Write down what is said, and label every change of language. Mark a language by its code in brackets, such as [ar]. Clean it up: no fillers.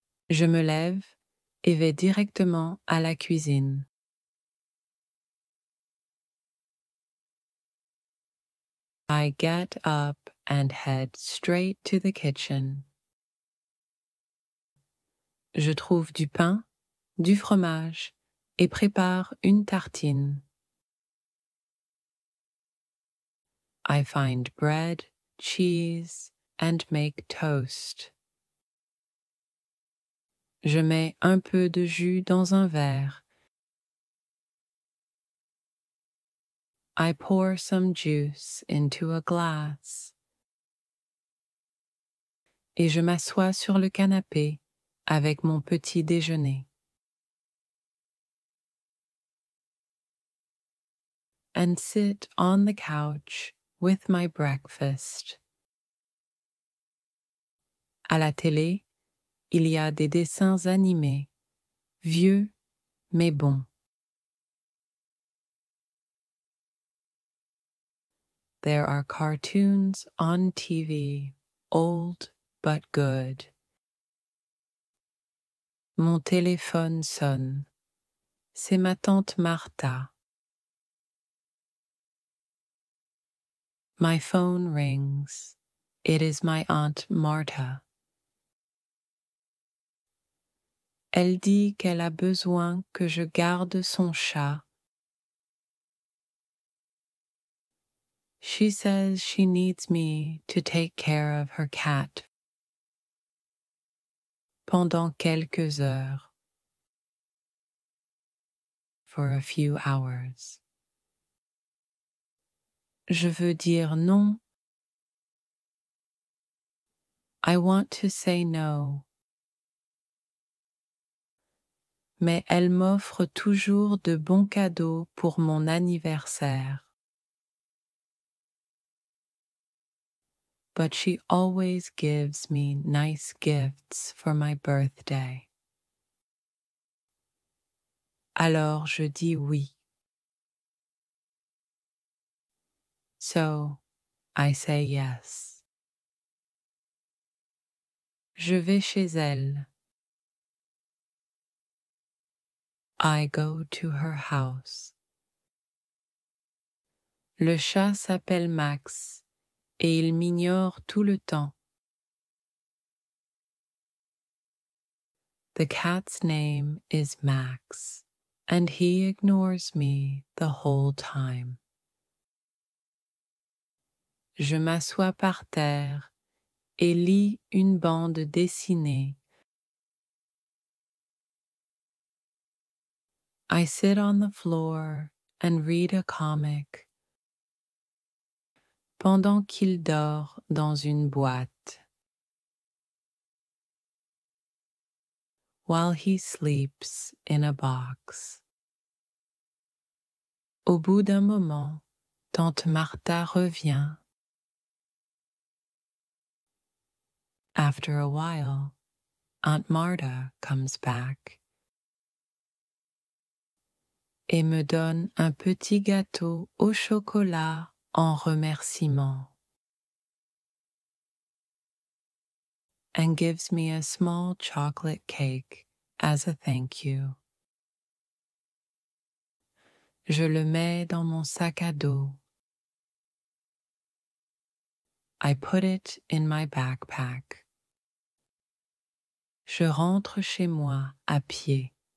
[fr] Je me lève et vais directement à la cuisine. [en] I get up and head straight to the kitchen. [fr] Je trouve du pain, du fromage et prépare une tartine. [en] I find bread, cheese, and make toast. [fr] Je mets un peu de jus dans un verre. [en] I pour some juice into a glass. [fr] Et je m'assois sur le canapé avec mon petit déjeuner. [en] And sit on the couch with my breakfast. [fr] À la télé, il y a des dessins animés, vieux mais bons. [en] There are cartoons on TV, old but good. [fr] Mon téléphone sonne. C'est ma tante Martha. [en] My phone rings. It is my aunt Martha. [fr] Elle dit qu'elle a besoin que je garde son chat. [en] She says she needs me to take care of her cat [fr] pendant quelques heures. [en] For a few hours. [fr] Je veux dire non. [en] I want to say no. [fr] Mais elle m'offre toujours de bons cadeaux pour mon anniversaire. [en] But she always gives me nice gifts for my birthday. [fr] Alors je dis oui. [en] So, I say yes. [fr] Je vais chez elle. [en] I go to her house. [fr] Le chat s'appelle Max et il m'ignore tout le temps. [en] The cat's name is Max, and he ignores me the whole time. [fr] Je m'assois par terre et lis une bande dessinée. [en] I sit on the floor and read a comic [fr] pendant qu'il dort dans une boîte. [en] While he sleeps in a box. [fr] Au bout d'un moment, tante Martha revient. [en] After a while, Aunt Marta comes back. [fr] et me donne un petit gâteau au chocolat en remerciement. [en] And gives me a small chocolate cake as a thank you. [fr] Je le mets dans mon sac à dos. [en] I put it in my backpack. [fr] Je rentre chez moi à pied.